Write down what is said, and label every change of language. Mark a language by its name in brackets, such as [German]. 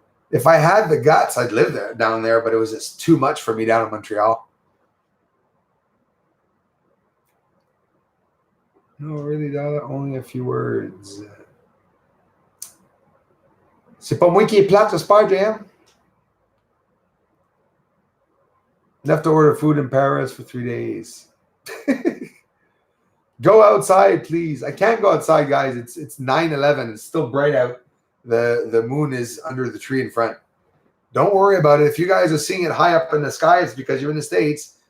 [English] If I had the guts, I'd live there down there, but it was just too much for me down in Montreal. No, really, only a few words. [French] C'est pas moi qui est plate, j'espère, JM. [English] Left to order food in Paris for 3 days. Go outside, please. I can't go outside, guys. It's 9/11. It's still bright out. The moon is under the tree in front. Don't worry about it. If you guys are seeing it high up in the sky, it's because you're in the States.